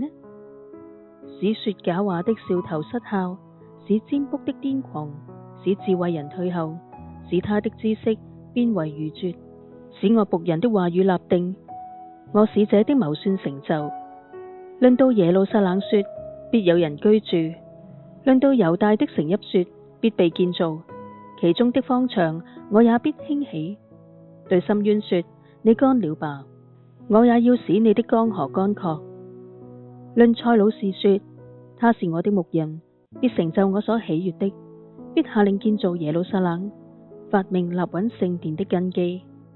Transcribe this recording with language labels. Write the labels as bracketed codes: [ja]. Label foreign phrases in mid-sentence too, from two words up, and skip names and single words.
[zh] 使說假話的兆頭失效，使占卜的癲狂，使智慧人退後，使他的知識變為愚拙，使我僕人的話語立定，我使者的謀算成就。論到耶路撒冷說，必有人居住；論到猶大的城邑說，必被建造。其中的荒場，我也必興起。對深淵說：你乾了吧，我也要使你的江河乾涸。論塞魯士說：他是我的牧人，必成就我所喜悅的，必下令建造耶路撒冷，發命立穩聖殿的根基。